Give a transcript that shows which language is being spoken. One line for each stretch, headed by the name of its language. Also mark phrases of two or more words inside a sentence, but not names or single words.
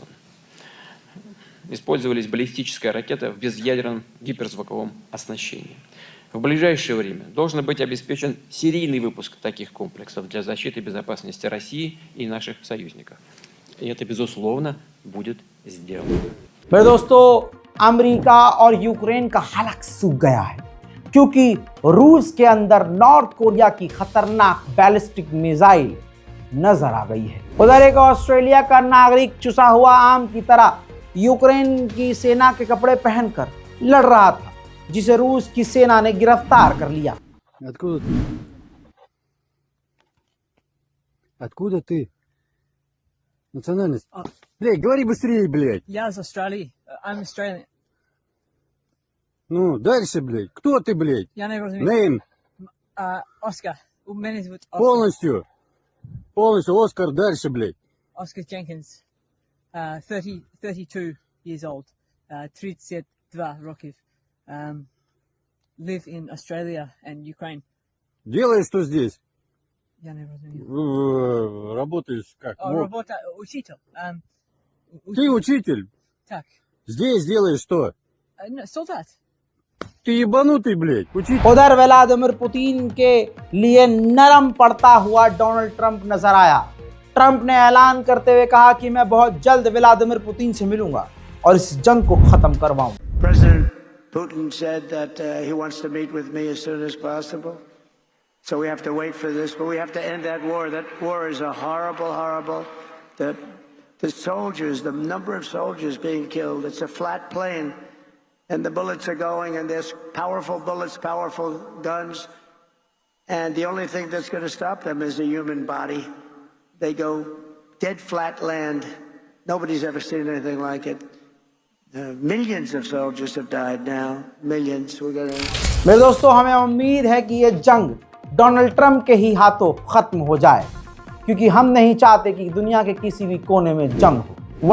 Russian: Использовались баллистическая ракета в безъядерном гиперзвуковом оснащении. В ближайшее время должен быть обеспечен серийный выпуск таких комплексов для защиты безопасности России и наших союзников. И это, безусловно, будет сделано.
Hindi: मेरे दोस्तों, अमेरिका और यूक्रेन का हलक सूख गया है क्योंकि रूस के अंदर नॉर्थ कोरिया की खतरनाक
English: ballistic missile
Hindi: नजर आ गई है। उधर एक ऑस्ट्रेलिया का नागरिक चुसा हुआ आम की तरह यूक्रेन की सेना के कपड़े पहनकर लड़ रहा था, जिसे रूस की सेना ने गिरफ्तार कर लिया।
Russian: Откуда ты? Национальность? Блядь, говори быстрее, блядь. Я из Австралии.
English: I'm Australian.
Russian: Ну, дальше, блядь. Кто ты, блядь?
Ukrainian: Я не разумею.
English: Name.
Russian: Оскар. Меня зовут Полностью. Полностью. Оскар, дальше, блядь.
English: Oscar Jenkins. 32 years old.
Ukrainian: 32 років.
English: Live in Australia and Ukraine.
Russian: Делаешь что здесь?
Ukrainian: Я не разумею.
Russian: Работаешь как? Работа учитель. Ты учитель?
Ukrainian: Так.
Russian: Здесь делаешь что? Солдат. Ты ебанутый, блядь. Учитель.
Hindi: उधर व्लादिमीर पुतिन के लिए नरम पड़ता हुआ डोनाल्ड ट्रंप नजर आया। ट्रंप ने ऐलान करते हुए कहा कि मैं बहुत जल्द व्लादिमीर पुतिन से मिलूंगा और इस जंग को खत्म करवाऊंगा।
English: President Putin said that he wants to meet with me as soon as possible. So we have to wait for this, but we have to end that war. That war is a horrible. The soldiers, the number of soldiers being killed, it's a flat plane, and the bullets are going, and there's powerful bullets, powerful guns, and the only thing that's going to stop them is a human body. They go dead flat land. Nobody's ever seen anything like it. Millions of soldiers have died now. Millions.
Hindi: मेरे दोस्तों, हमें उम्मीद है कि ये जंग डोनाल्ड ट्रंप के ही हाथों खत्म हो जाए, क्योंकि हम नहीं चाहते कि दुनिया के किसी भी कोने में जंग हो।